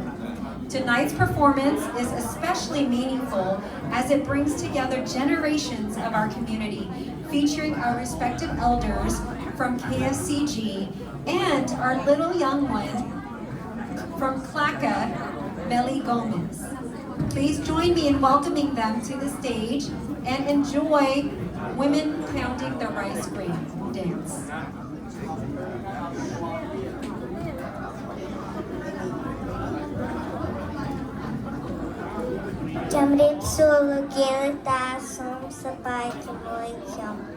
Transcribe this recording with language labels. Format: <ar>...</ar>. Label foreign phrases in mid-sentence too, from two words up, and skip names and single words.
<en>Tonight's performance is especially meaningful as it brings together generations of our community, featuring our respected elders from KSCG and our little young one from Clacka, Melly Gomez. Please join me in welcoming them to the stage and enjoy Women Pounding the Rice Grain dance.</en> <km>ជំរាបសួរលោកយាយតាសូមសប្បាយជាមួយខ្ញុំ</km>